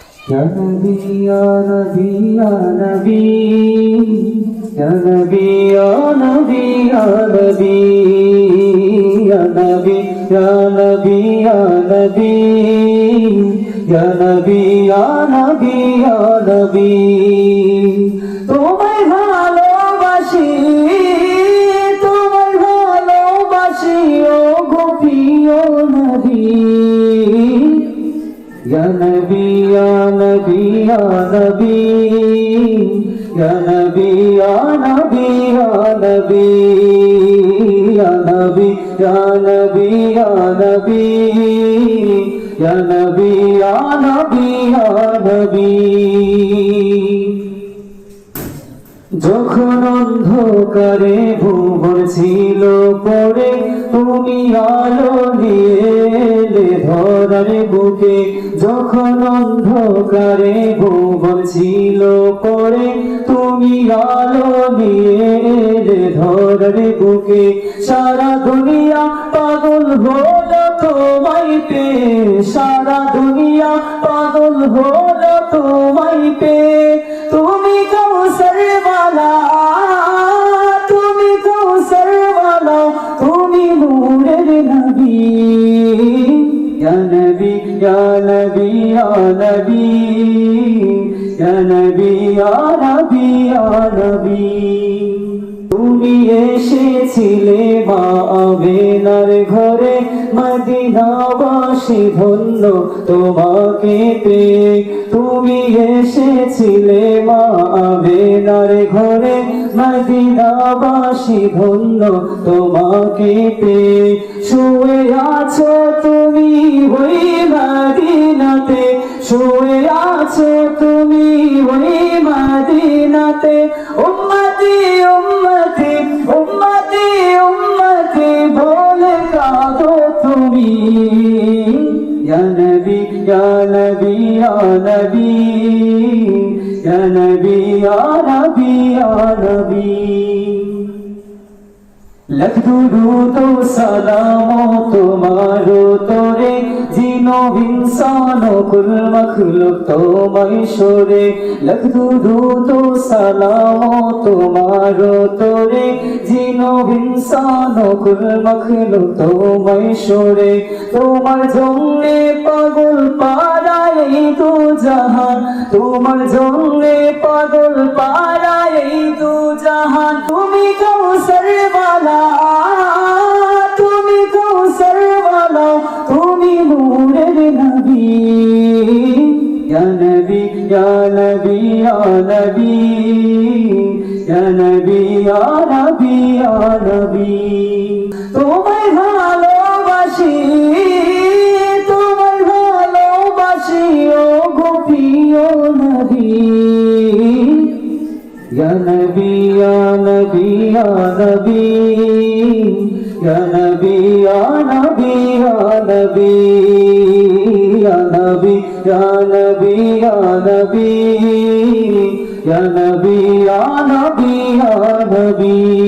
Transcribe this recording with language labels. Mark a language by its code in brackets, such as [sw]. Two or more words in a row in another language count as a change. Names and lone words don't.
[ar] يا نبي، يا نبي، يا نبي، يا نبي، يا نبي، يا نبي، يا نبي، يا نبي، يا نبي، يا نبي، يا نبي، يا نبي, [bn] তোমায় ভালোবাসি, তোমায় ভালোবাসি ও গো প্রিয় নবী। [ar] يا نبي، يا نبي، يا نبي، يا نبي، يا نبي، يا نبي، يا نبي، يا نبي، يا نبي، يا نبي، يا نبي، يا نبي. [bn] যখন অন্ধকারে ভুবন ছিল পড়ে, তুমি আলো নিয়ে এলে ধরার বুকে। যখন অন্ধকারে ভুবন ছিল পড়ে, তুমি আলো নিয়ে এলে ধরার বুকে। সারা দুনিয়া পাগল হলো তোমায় পেয়ে, সারা দুনিয়া পাগল হলো তোমায় পেয়ে। তুমি কৌশল वाला, তুমি কৌশল वाला, তুমি নূরের নবী। [ar] يا نبي، يا نبي، يا نبي، يا نبي، يا نبي، يا نبي. [bn] তুমি এসেছিলে মা আমেনার ঘরে, মদিনাবাসী ধন্য তোমাকে পেয়ে। তুমি এসেছিলে মা আমেনার ঘরে, মদিনাবাসী ধন্য তোমাকে পেয়ে। শুয়ে আছো তুমি ওই মদিনাতে, শুয়ে আছো তুমি ওই মদিনাতে। উম্মতি উম্মতি উম্মতি উম্মতি বলে কাঁদো তুমি। [ar] يا نبي، يا نبي، يا نبي، يا نبي، يا نبي، يا نبي. [bn] লাখ দুরূদ ও সালাম তোমার তোরে, জিনো ইনসান ও কুল মখলুক তোমায় সরে। লাখ দুরূদ ও সালাম তোমার তোরে, জিনো ইনসান ও কুল মখলুক তোমায় সরে। তোমার জন্যে পাগল পাড়ায় এই দু জাহান, তোমার জন্যে পাগল পাড়ায় এই দু জাহান। তুমি কৌশল वाला, তুমি কৌশল वाला, তুমি নূরের নবী। [ar] يا نبي، يا نبي، يا نبي، يا نبي، يا نبي، يا نبي. [bn] তোমায় ভালোবাসি, তোমায় ভালোবাসি ও গো প্রিয় নবী। [ar] يا نبي، يا نبي، يا نبي، يا نبي، يا نبي، يا نبي، يا نبي، يا نبي، يا نبي، يا نبي، يا نبي، يا نبي.